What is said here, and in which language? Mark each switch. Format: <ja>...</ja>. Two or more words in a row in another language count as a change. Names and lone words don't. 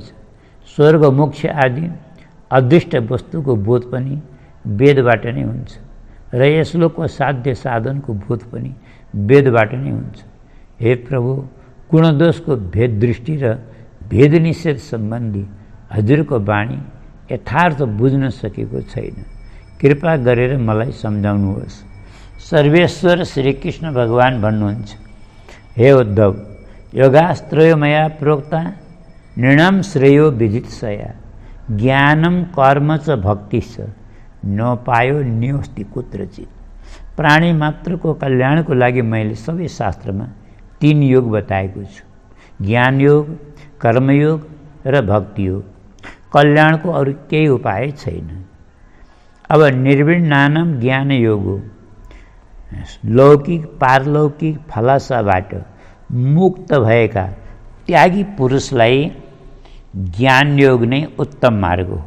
<ne>स्वर्ग मोक्ष आदि अदृष्ट वस्तुको बोध पनि वेदबाट नै हुन्छ, र यस लोकको साध्य साधनको बोध पनि वेदबाट नै हुन्छ। हे प्रभु, गुणदोषको भेद दृष्टि र भेद निषेध सम्बन्धी हजुरको वाणी यथार्थ बुझ्न सकेको छैन। कृपा गरेर मलाई सम्झाउनुहोस्। सर्वेश्वर श्रीकृष्ण भगवान भन्नुहुन्छ,</ne> <sa>हे उद्धव, योगास्त्रयो मया प्रोक्ता नृणां श्रेयो विदित्सया ज्ञानं कर्म च भक्ति च नपायो न्योस्ति कुत्रचित।</sa> <ne>प्राणी मात्रको कल्याणको लागि मैले सबै शास्त्रमा 3 योग बताएको छु, ज्ञान योग, कर्मयोग र भक्ति योग। कल्याणको अरू केही उपाय छैन। अब निर्विण्णानम ज्ञान योग हो। लौकिक पारलौकिक फलासाबाट मुक्त भएका त्यागी पुरुषलाई ज्ञान योग नै उत्तम मार्ग हो।</ne>